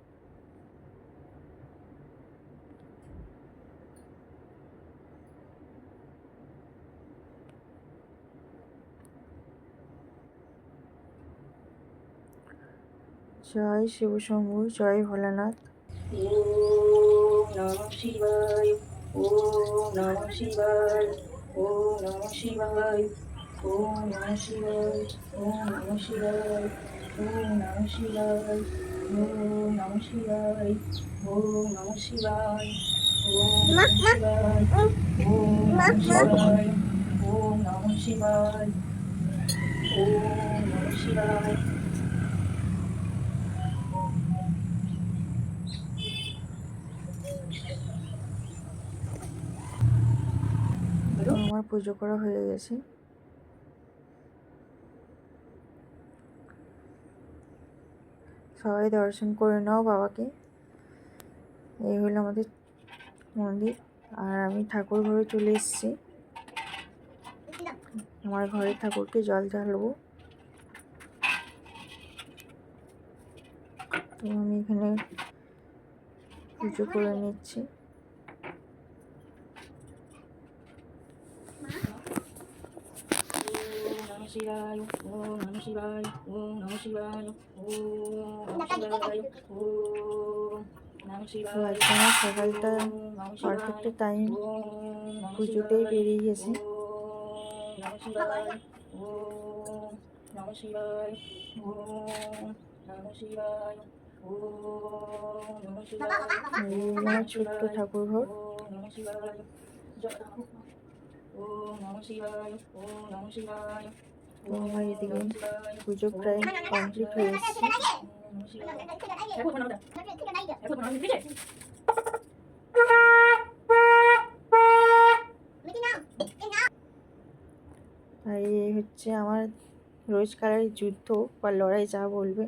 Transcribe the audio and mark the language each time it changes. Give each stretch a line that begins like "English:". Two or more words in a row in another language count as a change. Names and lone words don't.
Bangla: জয় শিব শম্ভু, জয় ভোলানাথ।
Sanskrit: ওম নমঃ শিবায়। ওম নমঃ শিবায়। ওম নমঃ শিবায়। ওম নমঃ শিবায়। ওম নমঃ শিবায়। ওম নমঃ শিবায়। ওম নমঃ শিবায়। ওম নমঃ শিবায়। ওম নমঃ শিবায়। ওম নমঃ শিবায়। ওম নমঃ শিবায়। ওম নমঃ শিবায়।
Bangla: তো আমার পুজো করা হয়ে গেছে। সবাই দর্শন করে নাও বাবাকে। এই হলো আমাদের মন্দির। আর আমি ঠাকুর ঘরে চলে এসেছি। আমার ঘরে ঠাকুরকে জল ঢালবো। তো আমি এখানে পুজো করে নিচ্ছি।
Sanskrit: নমঃ শিবায়। ওম নমঃ শিবায়। ওম নমঃ শিবায়। ওম নমঃ শিবায়। ওম নমঃ
Bangla: তো
Sanskrit: শিবায়।
Bangla: আজকে আমার সকালটা
Sanskrit: ওম নমঃ
Bangla: পারফেক্ট
Sanskrit: শিবায়।
Bangla: টাইম
Sanskrit: ওম নমঃ
Bangla: পুজোতেই
Sanskrit: শিবায়।
Bangla: বেরিয়ে গেছে।
Sanskrit: ওম নমঃ শিবায়। ওম নমঃ শিবায়। ওম নমঃ শিবায়। ওম নমঃ শিবায়।
Bangla: এই হলো
Sanskrit: ওম
Bangla: আমার
Sanskrit: নমঃ
Bangla: ছোট্ট
Sanskrit: শিবায়।
Bangla: ঠাকুর ঘর।
Sanskrit: ওম নমঃ শিবায়। ওম নমঃ শিবায়। ওম নমঃ শিবায়।
Bangla: তো
Sanskrit: ওম
Bangla: আমার এদিকে
Sanskrit: নমঃ শিবায়।
Bangla: পুজো
Sanskrit: ওম
Bangla: প্রায়
Sanskrit: নমঃ
Bangla: কমপ্লিট হয়ে
Sanskrit: শিবায়।
Bangla: এসেছে।
Sanskrit: ওম নমঃ শিবায়।
Bangla: দেখো বানাওটা। দেখো বানাও দিছে। আর এই হচ্ছে আমার রোজকারের যুদ্ধ বা লড়াই যা বলবে।